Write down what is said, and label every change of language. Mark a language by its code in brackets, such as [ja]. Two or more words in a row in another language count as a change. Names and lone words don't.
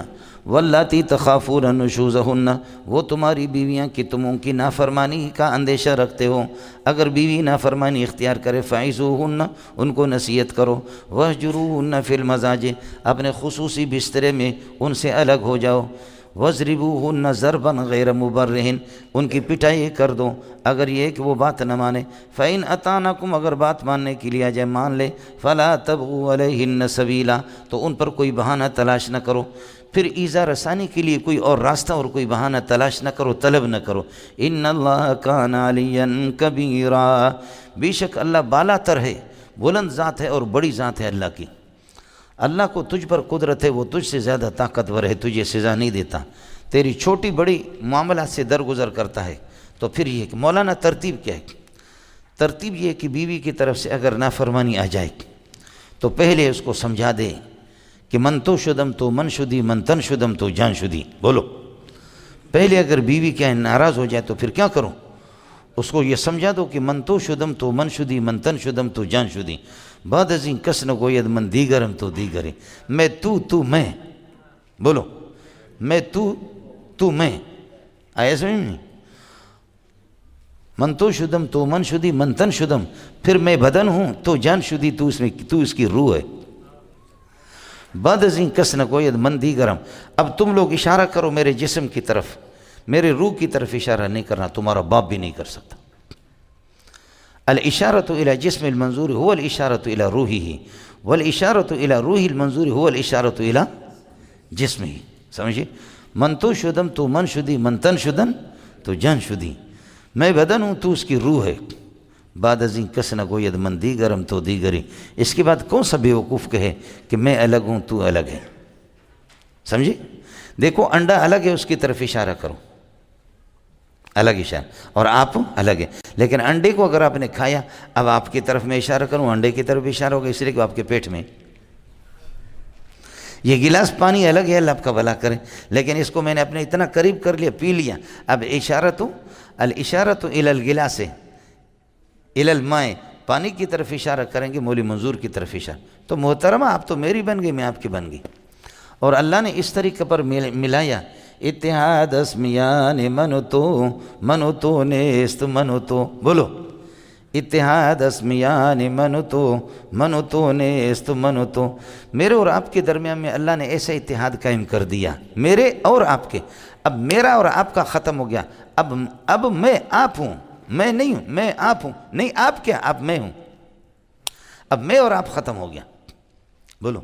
[ar] واللاتی تخافون نشوزہن، [ur] وہ تمہاری بیویاں کہ تم ان کی نافرمانی کا اندیشہ رکھتے ہو، اگر بیوی نافرمانی اختیار کرے فعظوہن، ان کو نصیحت کرو، [ar] وہجروہن فی المضاجع، [ur] اپنے خصوصی بسترے میں ان سے الگ ہو جاؤ، [ar] وَاضْرِبُوهُنَّ ضَرْبًا غَيْرَ مُبَرِّحٍ، [ur] ان کی پٹائی کر دو اگر یہ کہ وہ بات نہ مانے، [ar] فَإِنْ أَطَاعْنَكُمْ، [ur] اگر بات ماننے کے لیے آ جائے مان لے، [ar] فَلَا تَبْغُوا عَلَيْهِنَّ سَبِيلًا، [ur] تو ان پر کوئی بہانہ تلاش نہ کرو، پھر ایذا رسانی کے لیے کوئی اور راستہ اور کوئی بہانہ تلاش نہ کرو، طلب نہ کرو۔ [ar] إِنَّ اللَّهَ كَانَ عَلِيًّا كَبِيرًا، [ur] بے شک اللہ بالا تر ہے، بلند ذات ہے اور بڑی ذات ہے اللہ کی۔ اللہ کو تجھ پر قدرت ہے، وہ تجھ سے زیادہ طاقتور ہے، تجھے سزا نہیں دیتا، تیری چھوٹی بڑی معاملات سے درگزر کرتا ہے۔ تو پھر یہ کہ مولانا ترتیب کیا ہے؟ ترتیب یہ کہ بیوی کی طرف سے اگر نافرمانی آ جائے تو پہلے اس کو سمجھا دے کہ [fa] من تو شدم تو من شدی، من تن شدم تو جان شدی، [ur] بولو۔ پہلے اگر بیوی کیا ناراض ہو جائے تو پھر کیا کرو؟ اس کو یہ سمجھا دو کہ [fa] من تو شدم تو من شدی، من تن شدم تو جان شدی، بعد ازیں کس نہ گوید من دیگرم تو دیگرے، [ur] میں تو میں، بولو، میں تو میں، آیا سمجھ میں؟ [fa] من تو شدم تو من شدی، من تن شدم، [ur] پھر میں بدن ہوں [fa] تو جان شدی، [ur] تو اس کی روح ہے، [fa] بعد ازیں کس نہ گوید من دیگرم۔ [ur] اب تم لوگ اشارہ کرو میرے جسم کی طرف، میرے روح کی طرف اشارہ نہیں کرنا، تمہارا باپ بھی نہیں کر سکتا۔ [ar] الاشارۃ الی جسم المنظور هو الاشارۃ الی روحہ، والاشارۃ الی روح المنظور هو الاشارۃ الی جسمہ، سمجھے؟ [fa] من تو شدم تو من شدی، من تن شدن تو جان شدی، [ur] میں بدن ہوں تو اس کی روح ہے، [fa] بعد ازیں کس نہ گوید من دیگرم تو دیگری، [ur] اس کے بعد کون سا بیوقوف کہے کہ میں الگ ہوں تو الگ ہے، سمجھے؟ دیکھو انڈا الگ ہے، اس کی طرف اشارہ کرو، الگ اشارہ، اور آپ الگ ہے، لیکن انڈے کو اگر آپ نے کھایا، اب آپ کی طرف میں اشارہ کروں، انڈے کی طرف اشارہ ہوگا، اس لیے کہ آپ کے پیٹ میں یہ گلاس پانی الگ ہے، اللہ آپ کا بھلا کرے، لیکن اس کو میں نے اپنے اتنا قریب کر لیا، پی لیا، اب [ar] الاشارۃ الی الگلاس الی الماء، [ur] پانی کی طرف اشارہ کریں گے، مولی منظور کی طرف اشارہ، تو محترمہ آپ تو میری بن گئی، میں آپ کی بن گئی، اور اللہ نے اس طریقے پر ملایا، [fa] اتحاد اسمیان منتو نیست منتو، بولو، اتحاد اسمیان منتو نیست منتو، [ur] میرے اور آپ کے درمیان میں اللہ نے ایسا اتحاد قائم کر دیا، میرے اور آپ کے، اب میرا اور آپ کا ختم ہو گیا، اب میں آپ ہوں، میں نہیں ہوں، میں آپ ہوں، نہیں آپ کیا، اب میں ہوں، اب میں اور آپ ختم ہو گیا، بولو۔